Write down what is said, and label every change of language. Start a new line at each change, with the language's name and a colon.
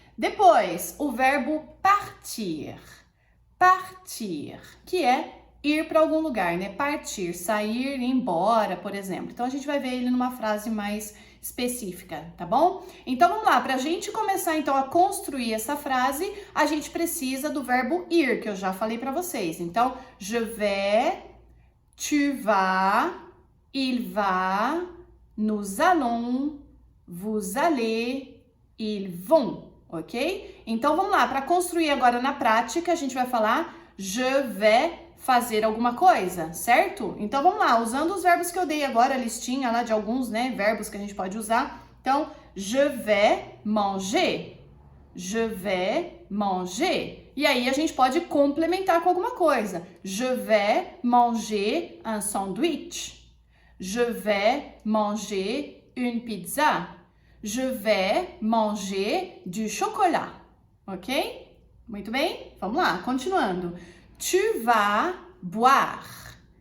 Portuguese: Depois, o verbo partir, partir, que é ir para algum lugar, né? Partir, sair, ir embora, por exemplo. Então, a gente vai ver ele numa frase mais específica, tá bom? Então, vamos lá. Para a gente começar, então, a construir essa frase, a gente precisa do verbo ir, que eu já falei para vocês.
French: Então, je vais, tu vas, il va, nous allons, vous allez, ils vont, ok?
Portuguese: Então, vamos lá. Para construir agora na prática, a gente vai falar
French: je vais
Portuguese: fazer alguma coisa, certo? Então, vamos lá, usando os verbos que eu dei agora, a listinha lá de alguns, né, verbos que a gente pode usar.
French: Então, je vais manger, je vais manger.
Portuguese: E aí, a gente pode complementar com alguma coisa.
French: Je vais manger un sandwich, je vais manger une pizza, je vais manger du chocolat, ok?
Portuguese: Muito bem? Vamos lá, continuando.
French: Tu vas boire.